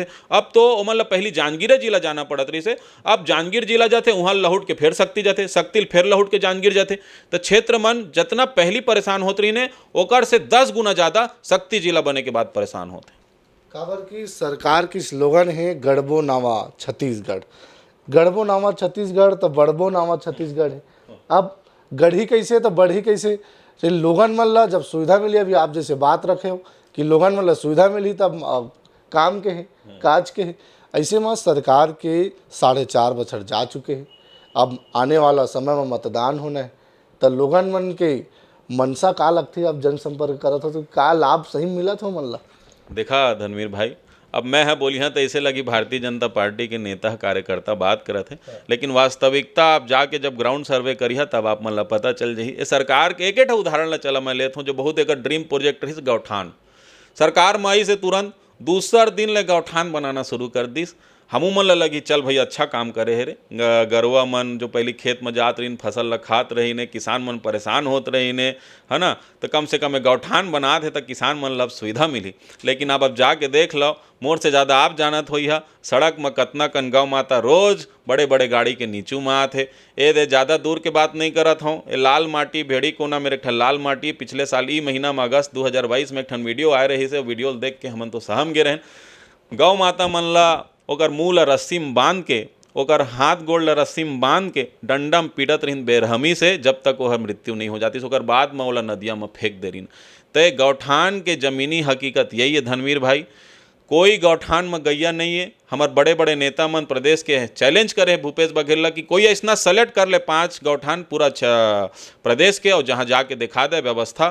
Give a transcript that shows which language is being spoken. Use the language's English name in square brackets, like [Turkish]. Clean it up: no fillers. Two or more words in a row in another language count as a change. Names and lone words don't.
[Chhattisgarhi] अब तो मतलब पहली जांजगीर जिला जाना पड़त रही से, अब जांजगीर जिला जाते वहां लहुट के फिर शक्ति जाते, शक्ति फिर लहुट के जांजगीर जाते। तो क्षेत्र मन जितना पहली परेशान होत रही ने ओकर से 10 गुना ज्यादा शक्ति जिला बने के बाद परेशान होते। काबर की सरकार की स्लोगन है गढ़बो नावा छत्तीसगढ़, गढ़बो नावा छत्तीसगढ़ तो बड़बो नावा छत्तीसगढ़ है। अब गढ़ी कैसे तो बढ़ी कैसे, तो लोगन मन ला जब सुविधा मिली, अभी आप जैसे बात रखे हो कि लोगन मन ला सुविधा मिली तब काम के है, काज के है। ऐसे में सरकार के 4.5 बछर जा चुके हैं। अब आने वाला समय में मतदान होना है, तो लोगन मन के मनसा का लगती है। अब जनसंपर्क करत हो तो का लाभ सही मिलत हो मन ला? देखा धनवीर भाई, अब मैं है बोली हाँ तो ऐसे लगी भारतीय जनता पार्टी के नेता कार्यकर्ता बात करत हैं, लेकिन वास्तविकता आप जाके जब [English] ground survey [Chhattisgarhi] करिए तब आप मन ला पता चल जाही। ये सरकार के एक उदाहरण ला चला मैं लेता हूँ, जो बहुत एक [English] dream project [Chhattisgarhi] रही गौठान। सरकार मई से तुरंत दूसर दिन ले गौठान बनाना शुरू कर दिस। हमू मन ला लगी चल भाई अच्छा काम करे है रे। गरुआ मन जो पहले खेत में जात रही फसल ला खात रही ने, किसान मन परेशान होत रही ने, है ना, तो कम से कम एक गौठान बना थे तो किसान मन ला अब सुविधा मिली। लेकिन अब जाके देख लो, मोर से ज़्यादा आप जानत होई हा, सड़क में कतना कन गौ माता रोज बड़े बड़े गाड़ी के नीचू में आते। ये दे ज़्यादा दूर के बात नहीं करत हूँ, ये लाल माटी भेड़ी कोना मेरे ठन लाल माटी पिछले साल ई महीना में अगस्त 2022 में एक ठन वीडियो आए रही से, वीडियो देख के हमन तो सहम गे रहें। गौ माता मन ला ओकर मुँह ला रस्सी में बांध के, ओकर हाथ गोड़ ला रस्सी में बांध के डंडा में पीड़त रहीन बेरहमी से, जब तक वह मृत्यु नहीं हो जाती। ओकर बाद में ओला नदिया में फेंक दे रहीन। तो गौठान के ज़मीनी हकीकत यही है धनवीर भाई, कोई गौठान में गैया नहीं है। हमारे बड़े बड़े नेता मन प्रदेश के चैलेंज करे भूपेश बघेल ला कि कोई ऐसा सेलेक्ट कर ले 5 गौठान पूरा प्रदेश के, और जहाँ जाके दिखा दे व्यवस्था।